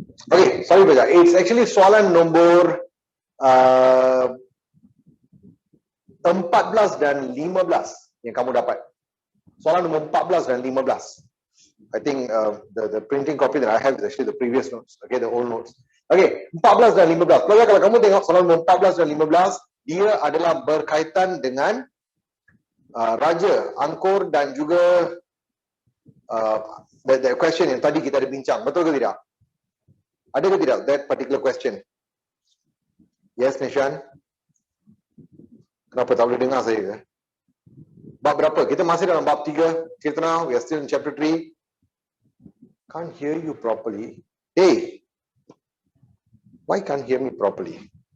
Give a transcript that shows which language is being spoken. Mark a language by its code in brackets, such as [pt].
[ms] Okay, sorry pelajar. [en] It's actually [ms] soalan nombor 14 dan 15 yang kamu dapat. Soalan nombor 14 dan 15. [en] I think the printing copy that I have is actually the previous notes. Okay, the old notes. Okay, 14 dan 15. [ms] Pelajar, kalau kamu tengok soalan nombor 14 dan 15, dia adalah berkaitan dengan Raja, Angkor dan juga [en] the question [ms] yang tadi kita ada bincang. Betul ke tidak? Ada ke tidak [en] that particular question? [ms] Yes, Nishan? Kenapa tak boleh dengar saya ke? Bab berapa? Kita masih dalam bab 3. [en] Kirtana, we are still in chapter 3. Can't hear you properly. Hey, why can't hear me properly?